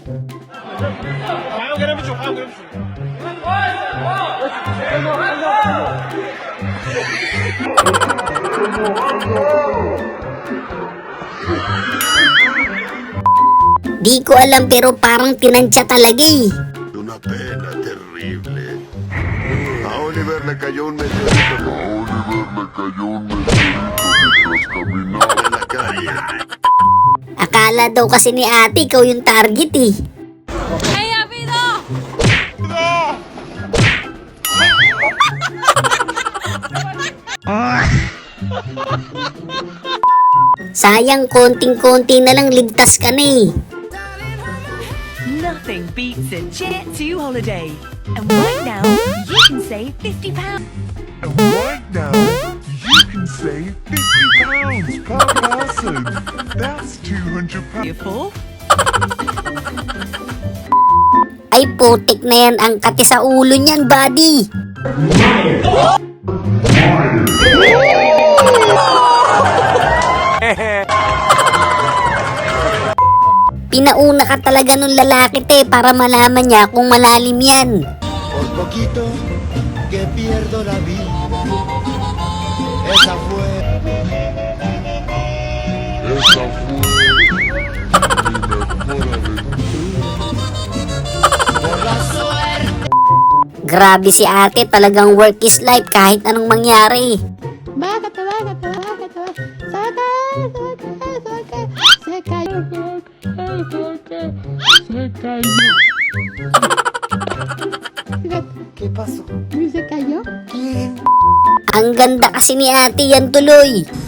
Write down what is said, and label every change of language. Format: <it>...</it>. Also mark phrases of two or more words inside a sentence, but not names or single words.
<tl>Di ko alam pero parang tinansya talaga eh.</tl> <es>Una pena terrible. A Oliver le cayó un meteorito. Mientras caminaba en la calle.</es> <tl>Akala daw kasi ni ate ikaw yung target eh. Sayang, konting-konti na lang ligtas ka na eh.</tl> <en>Nothing beats a Jet 2 holiday. And right now you can save £50. And right now, you can save 50 pounds per person. That's 200 pounds. Beautiful.</en> <tl>Ay putik na yan, ang kati sa ulo niyan, buddy. Pinauna ka talaga nung lalaki te para malaman niya kung malalim yan.</tl> <es>Por poquito que pierdo la vida. Esa fue. Esa fue mi mejor aventura.</es> <tl>Grabe si ate, talagang</tl> <en>work is life</en> <tl>kahit anong mangyari.</tl> <es>¿Qué pasó?</es> <tl>Ang ganda kasi ni ate, yan tuloy.</tl>